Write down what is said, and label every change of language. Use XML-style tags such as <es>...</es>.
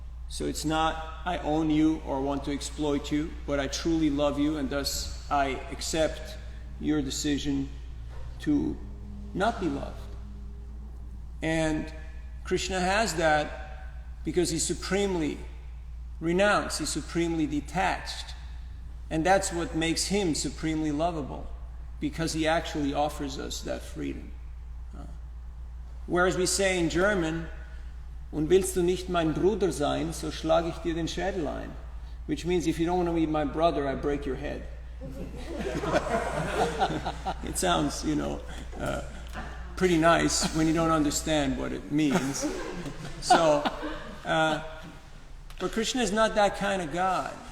<en>So it's not I own you or want to exploit you, but I truly love you, and thus I accept your decision to not be loved. And Krishna has that because he's supremely renounced, he's supremely detached. And that's what makes him supremely lovable, because he actually offers us that freedom. Whereas we say in German,</en> <de>und willst du nicht mein Bruder sein, so schlage ich dir den Schädel ein.</de> <en>Which means if you don't want to be my brother, I break your head. It sounds, pretty nice when you don't understand what it means. So, but Krishna is not that kind of God.</en>